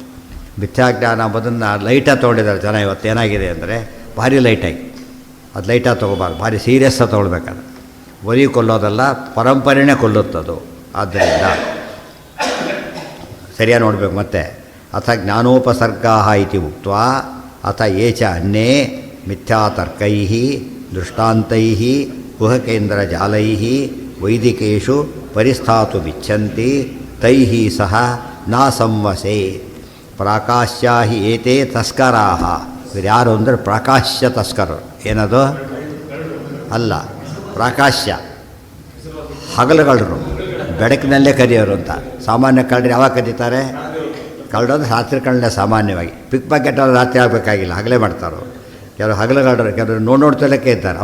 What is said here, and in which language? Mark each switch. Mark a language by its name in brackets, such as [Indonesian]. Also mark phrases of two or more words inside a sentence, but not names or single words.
[Kannada] ಮಿಥ್ಯಾಜ್ಞಾನ ಅಂಬೋದನ್ನು ಲೈಟಾಗಿ ತೊಗೊಂಡಿದ್ದಾರೆ ಜನ. ಇವತ್ತು ಏನಾಗಿದೆ ಅಂದರೆ ಭಾರಿ ಲೈಟಾಗಿ, ಅದು ಲೈಟಾಗಿ ತೊಗೋಬಾರ್ದು, ಭಾರಿ ಸೀರಿಯಸ್ಸಾಗಿ ತೊಗೊಳ್ಬೇಕಾದ್ರೆ. ಬರೀ ಕೊಲ್ಲೋದಲ್ಲ, ಪರಂಪರೆನೇ ಕೊಲ್ಲುತ್ತದು. ಆದ್ದರಿಂದ ಸರಿಯಾಗಿ ನೋಡಬೇಕು. [Sanskrit] ಮತ್ತೆ ಅಥ ಜ್ಞಾನೋಪಸರ್ಗಾ ಇತಿ ಉಕ್ತ್ವಾ ಅಥ ಏಚ ಅನ್ಯೇ ಮಿಥ್ಯಾತರ್ಕೈ ದೃಷ್ಟಾಂತೈ ಕುಹಕೇಂದ್ರಜಾಲೈ ವೈದಿಕೇಶು ಪರಿಸ್ಥಾತು ಬಿಚ್ಚಂತಿ ತೈ ಸಹ ನಾ ಸಂವಸೇ. ಪ್ರಾಕಾಶ್ಯ ಹಿ ಏತೆ ತಸ್ಕರಾ. [Kannada] ಇವ್ರು ಯಾರು ಅಂದರೆ ಪ್ರಾಕಾಶ್ಯ ತಸ್ಕರರು. ಏನದು? ಅಲ್ಲ, ಪ್ರಾಕಾಶ್ಯ ಹಗಲುಗಳರು, ಬೆಳಕಿನಲ್ಲೇ ಕದಿಯೋರು ಅಂತ. ಸಾಮಾನ್ಯ ಕಳ್ಳರು ಯಾವಾಗ ಕದೀತಾರೆ? ಕಳ್ಳೋದು ರಾತ್ರಿ ಕಳ್ಳನೇ ಸಾಮಾನ್ಯವಾಗಿ. ಪಿಕ್ ಪಾಕೆಟ್ ಅವ್ರು ರಾತ್ರಿ ಆಗಬೇಕಾಗಿಲ್ಲ, ಹಗಲೇ ಮಾಡ್ತಾರೋ. ಕೆಲವರು ಹಗಲುಗಳರು, ಕೆಲವರು ನೋಡ್ತಲಕ್ಕೆ ಇದ್ದಾರೆ.